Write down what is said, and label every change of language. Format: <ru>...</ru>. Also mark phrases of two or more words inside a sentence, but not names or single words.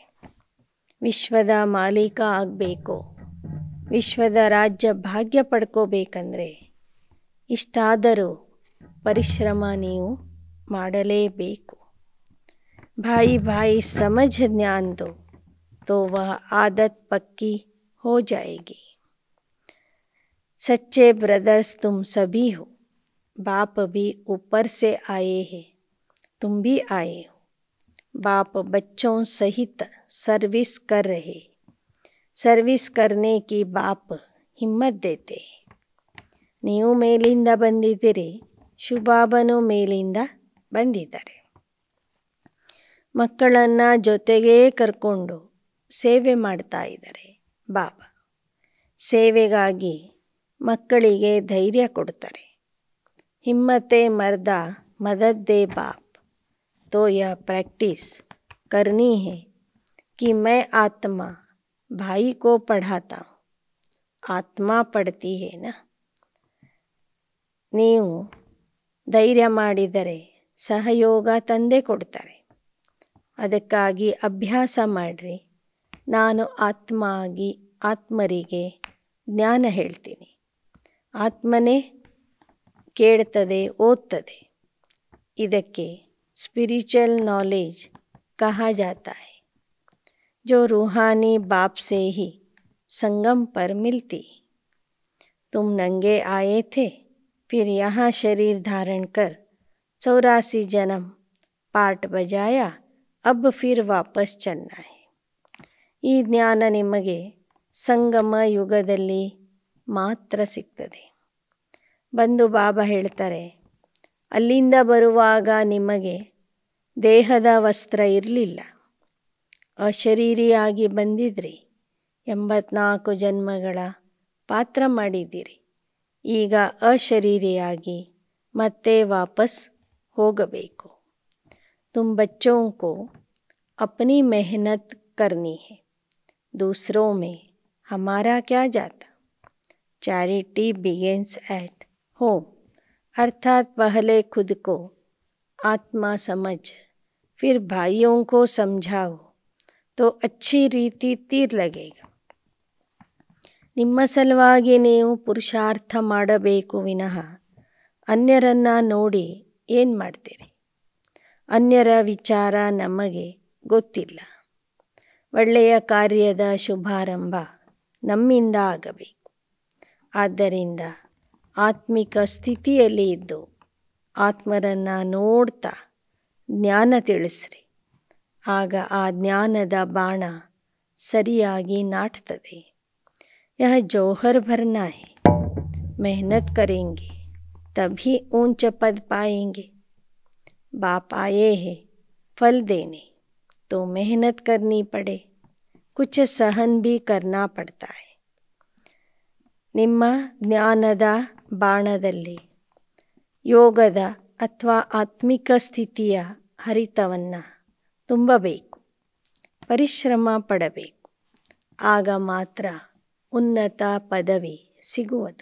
<kn>ವಿಶ್ವದ ಮಾಲೀಕ ಆಗಬೇಕು, ವಿಶ್ವದ ರಾಜ್ಯ ಭಾಗ್ಯ ಪಡ್ಕೋಬೇಕಂದ್ರೆ ಇಷ್ಟಾದರೂ ಪರಿಶ್ರಮ ನೀವು ಮಾಡಲೇಬೇಕು.</kn> <hi>भाई भाई समझ ज्ञान दो तो वह आदत पक्की हो जाएगी. सच्चे ब्रदर्स तुम सभी हो. बाप भी ऊपर से आए हैं, तुम भी आए हो. बाप बच्चों सहित सर्विस कर रहे. सर्विस करने की बाप हिम्मत देते.</hi> <kn>ನೀವು ಮೇಲಿಂದ ಬಂದಿದ್ದೀರಿ, ಶುಭಾಬನು ಮೇಲಿಂದ ಬಂದಿದ್ದಾರೆ. ಮಕ್ಕಳನ್ನು ಜೊತೆಗೇ ಕರ್ಕೊಂಡು ಸೇವೆ ಮಾಡ್ತಾ ಇದ್ದಾರೆ ಬಾಬಾ. ಸೇವೆಗಾಗಿ ಮಕ್ಕಳಿಗೆ ಧೈರ್ಯ ಕೊಡ್ತಾರೆ.</kn> <hi>हिम्मते मर्द मदद दे बाप. तो यह प्रैक्टिस करनी है कि मैं आत्मा भाई को पढ़ाता हूँ. आत्मा पढ़ती है ना.</hi> <kn>ನೀವು ಧೈರ್ಯ ಮಾಡಿದರೆ ಸಹಯೋಗ ತಂದೆ ಕೊಡ್ತಾರೆ. ಅದಕ್ಕಾಗಿ ಅಭ್ಯಾಸ ಮಾಡಿರಿ. ನಾನು ಆತ್ಮ ಆಗಿ ಆತ್ಮರಿಗೆ ಜ್ಞಾನ ಹೇಳ್ತೀನಿ. ಆತ್ಮನೇ ಕೇಳ್ತದೆ, ಓದ್ತದೆ.</kn> <hi>ಇದಕ್ಕೆ</hi> <en>spiritual knowledge</en> <hi>कहा जाता है, जो रूहानी बाप से ही संगम पर मिलती. तुम नंगे आए थे, फिर यहाँ शरीर धारण कर 84 जन्म पाठ बजाया, अब फिर वापस चलना है.</hi> <kn>ಈ ಜ್ಞಾನ ನಿಮಗೆ ಸಂಗಮ ಯುಗದಲ್ಲಿ ಮಾತ್ರ ಸಿಗ್ತದೆ. ಬಂದು ಬಾಬಾ ಹೇಳ್ತಾರೆ, ಅಲ್ಲಿಂದ ಬರುವಾಗ ನಿಮಗೆ ದೇಹದ ವಸ್ತ್ರ ಇರಲಿಲ್ಲ, ಅಶರೀರಿಯಾಗಿ ಬಂದಿದ್ರಿ. 84 ಜನ್ಮಗಳ ಪಾತ್ರ ಮಾಡಿದ್ದೀರಿ. ಈಗ ಅಶರೀರಿಯಾಗಿ ಮತ್ತೆ ವಾಪಸ್ ಹೋಗಬೇಕು.</kn> <hi>तुम बच्चों को अपनी मेहनत करनी है, दूसरों में हमारा क्या जाता.</hi> <en>charity begins at home.</en> <hi>अर्थात पहले खुद को आत्मा समझ फिर भाइयों को समझाओ तो अच्छी ರೀತಿ ತೀರ್ लगेगा.</hi> <kn>ನಿಮ್ಮ ಸಲುವಾಗಿ ನೀವು ಪುರುಷಾರ್ಥ ಮಾಡಬೇಕು ವಿನಃ ಅನ್ಯರನ್ನು ನೋಡಿ ಏನು ಮಾಡ್ತೀರಿ? ಅನ್ಯರ ವಿಚಾರ ನಮಗೆ ಗೊತ್ತಿಲ್ಲ. ಒಳ್ಳೆಯ ಕಾರ್ಯದ ಶುಭಾರಂಭ ನಮ್ಮಿಂದ ಆಗಬೇಕು. ಆದ್ದರಿಂದ ಆತ್ಮಿಕ ಸ್ಥಿತಿಯಲ್ಲಿ ಇದ್ದು ಆತ್ಮರನ್ನು ನೋಡ್ತಾ ಜ್ಞಾನ ತಿಳಿಸ್ರಿ. ಆಗ ಆ ಜ್ಞಾನದ ಬಾಣ ಸರಿಯಾಗಿ ನಾಟ್ತದೆ.</kn> <hi>यह जौहर भरना है. मेहनत करेंगे तभी ऊंच पद पाएंगे. बाप आए हैं फल देने, तो मेहनत करनी पड़े. कुछ सहन भी करना पड़ता है.</hi> <kn>ನಿಮ್ಮ ಜ್ಞಾನದ ಬಾಣದಲ್ಲಿ ಯೋಗದ ಅಥವಾ ಆತ್ಮಿಕ ಸ್ಥಿತಿಯ ಹರಿತವನ್ನು ತುಂಬಬೇಕು. ಪರಿಶ್ರಮ ಪಡಬೇಕು. ಆಗ ಮಾತ್ರ ಉನ್ನತ ಪದವಿ ಸಿಗುವುದು.</kn>